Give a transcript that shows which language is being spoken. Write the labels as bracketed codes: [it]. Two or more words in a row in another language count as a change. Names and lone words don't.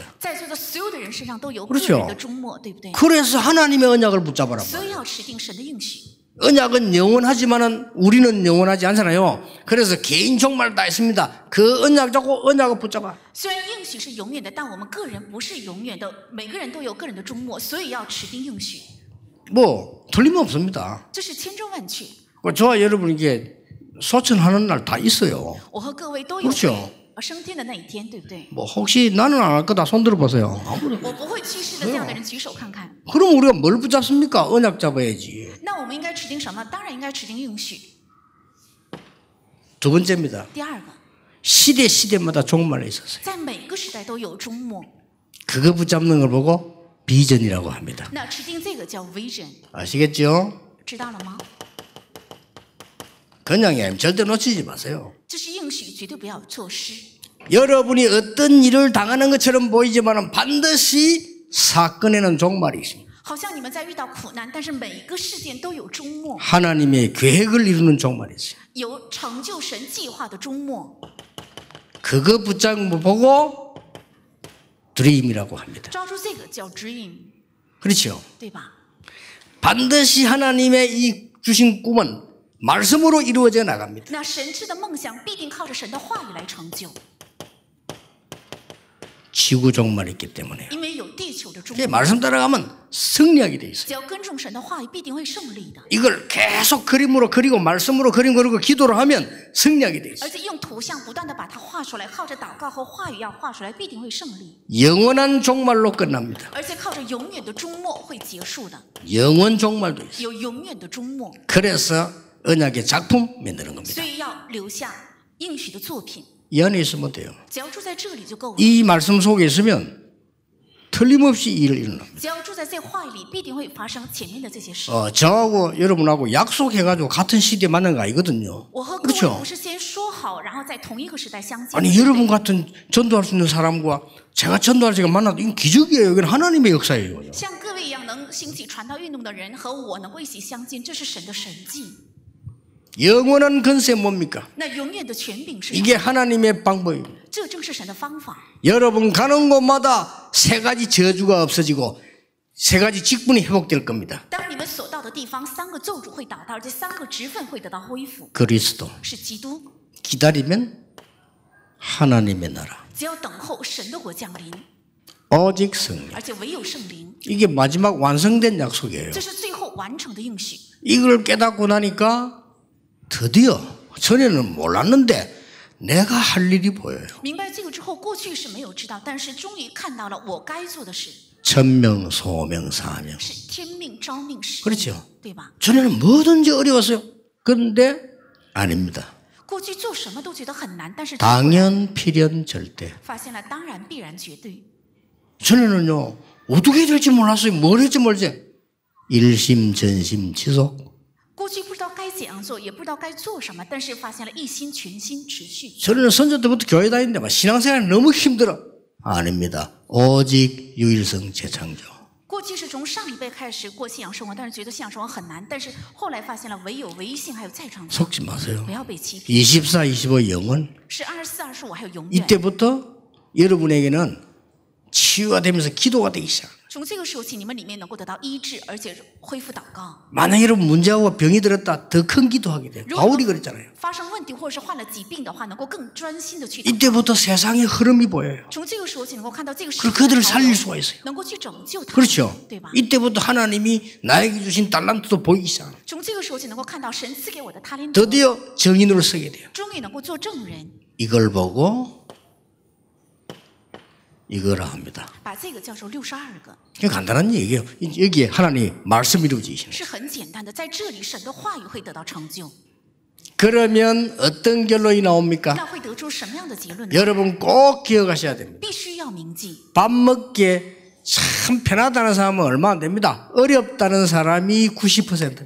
[zh] 在座的所有的人身上都有个 [ko] 그렇죠 [zh] 人的终末，对不对？ [ko] 그래서 하나님의 언약을 붙잡아라. [zh] 所以要持定神的应许。 [ko] 언약은 영원하지만은 우리는 영원하지 않잖아요. 그래서 개인 종말 다 있습니다. 그 언약 잡고 언약을 붙잡아. [zh] 虽然应许是永远的，但我们个人不是永远的，每个人都有个人的终末，所以要持定应许， [ko] 뭐 틀림없습니다. [zh] 这是千真万确。 [ko] 저와 여러분 이게 소천하는 날 다 있어요. [zh] 我和各位都有 [ko] 그렇죠 [zh] 升天的那一天，对不对？ [ko] 뭐 혹시 나는 안 할 거다 손 들어보세요. [zh] 我不会去世的，这样的人举手看看。 [ko] 그럼 우리가 뭘 붙잡습니까? 언약 잡아야지. [zh] 那我们应该持定什么？当然应该持定应许。 [ko] 두 번째입니다. [zh] 第二个， [ko] 시대마다 종말이 있었어요. [zh] 在每个时代都有终末， [ko] 그거 붙잡는 걸 보고 비전이라고 합니다. [zh] 那持定这个叫 vision， [ko] 아시겠죠? [zh] 知道了吗？ [ko] 그냥 절대 놓치지 마세요. [zh] 这是应许，绝对不要错失。 [ko] 여러분이 어떤 일을 당하는 것처럼 보이지만 반드시 사건에는 종말이 있습니다. [zh] 好像你们在遇到苦难，但是每一个事件都有终末， [ko] 하나님의 계획을 이루는 종말이 있어요. [zh] 有成就神计划的终末。 [ko] 그거 붙잡은 거 보고 드림이라고 합니다. [zh] 抓住这个叫 dream， [ko] 그렇죠? [zh] 对吧？ [ko] 반드시 하나님의 이 주신 꿈은 말씀으로 이루어져 나갑니다. [zh] 那神赐的梦想必定靠着神的话语来成就， [ko] 지구 종말이 있기 때문에요. [zh] 因为有地球的终 [ko] 이게 [zh] 末。 [ko] 말씀 따라가면 승리하게 돼 있어요. [zh] 只要跟从神的话语，必定会胜利的。 [ko] 이걸 계속 그림으로 그리고 말씀으로 그리고 기도를 하면 승리하게 돼 [zh] 而 [ko] 있어요. [zh] 且用图像不断的把它画出来，靠着祷告和话语要画出来，必定会胜利。 [ko] 영원한 종말로 끝납니다. [zh] 而且靠着永远的终末会结束的， [ko] 영원 종말도 있어요. [zh] 有永远的终末， [ko] 그래서 언약의 작품 만드는 겁니다. [zh] 所以要留下应许的作品。 [ko] 이 안에 있으면 돼요. [zh] 只要住在这里就够了。 [ko] 이 말씀 속에 있으면 틀림없이 일을 일어납니다. [zh] 只要住在这话语里，必定会发生前面的这些事。 [ko] 저하고 여러분하고 약속해가지고 같은 시대에 만난 거 아니거든요. [zh] 我和各位 [ko] 그렇죠? [zh] 不是先说好，然后在同一个时代相见。 [ko] 아니 여러분 같은 전도할 수 있는 사람과 제가 전도할 때가 만나도 이건 기적이에요. 이건 하나님의 역사예요. [zh] 像各位一样能兴起传道运动的人和我能够一起相见，这是神的神迹。 [ko] 영원한 건세 뭡니까? [zh] 那永远的权柄是什么？ [ko] 이게 하나님의 방법입니다. [zh] 这正是神的方法。 [ko] 여러분 가는 곳마다 세 가지 저주가 없어지고 세 가지 직분이 회복될 겁니다. [zh] 当你们所到的地方，3个咒诅会倒到，这3个职分会得到恢复。 [ko] 그리스도 [zh] 是基督， [ko] 기다리면 하나님의 나라 [zh] 只要等候神的国降临， [ko] 오직 성령 [zh] 而且唯有圣灵， [ko] 이게 마지막 완성된 약속이에요. [zh] 这是最后完成的应许。 [ko] 이걸 깨닫고 나니까 드디어 전에는 몰랐는데 내가 할 일이 보여요. [zh] 明白这个之后，过去是没有知道，但是终于看到了我该做的事， [ko] 천명, 소명, 사명. [zh] 是天命、召命、使命， [ko] 그렇죠. [zh] 对吧？ [ko] 전에는 뭐든지 어려웠어요. 그런데 아닙니다. [zh] 过去做什么都觉得很难，但是 [ko] 당연, 필연, 절대. [zh] 发现了当然、必然、绝对。 [ko] 전에는요 어떻게 될지 몰랐어요. 뭘 할지 몰지. 일심, 전심, 지속. [zh] 过去不知道该怎样做，也不知道该做什么，但是发现了一心、全心、持续。 [ko] 저는 선조 때부터 교회 다니는데 막 신앙생활이 너무 힘들어. 아닙니다. 오직 유일성 재창조. [zh] 过去是从上一辈开始过信仰生活，但是觉得信仰生活很难，但是后来发现了唯有唯一性还有再创造， [ko] 속지 마세요. [zh] 不要被欺骗。 [ko] 24, 25 영원. [zh] 是24、25还有永远。 [ko] 이때부터 여러분에게는 치유가 되면서 기도가 되기 시작. [zh] 从这个时候起，你们里面能够得到医治，而且恢复祷告。 [ko] 만약 여러분 문제하고 병이 들었다 더 큰 기도하게 돼요. 바울이 그랬잖아요. [zh] 发生问题或者是患了疾病的话，能够更专心的去。 [ko] 이때부터 세상의 흐름이 보여요. [zh] 从这个时候起，能够看到这个世 [ko] 그리고 [zh] 界的 [ko] 그들을 [zh] 潮 [ko] 살릴 [zh] 流 [ko] 수가 있어요. [zh] 能够去拯救他们， [ko] 그렇죠. [zh] 对吧？ [ko] 이때부터 하나님이 나에게 주신 달란트도 보이기 시작해요. [zh] 从这个时候起，能够看到神赐给我的他连德， [ko] 드디어 정인으로 서게 돼요. [zh] 终于能够做证人， [ko] 이걸 보고 이거라 합니다. [zh] 把这个叫做62个， [ko] 그냥 간단한 얘기예요. 여기에 하나님 말씀이 이루어지시는. [zh] 是很简单的，在这里神的话语会得到成就。 [ko] 그러면 어떤 결론이 나옵니까? [zh] 那会得出什么样的结论呢？ [ko] 여러분 꼭 기억하셔야 됩니다. [zh] 必须要铭记， [ko] 밥 먹기에 참 편하다는 사람은 얼마 안 됩니다. 어렵다는 사람이 90%.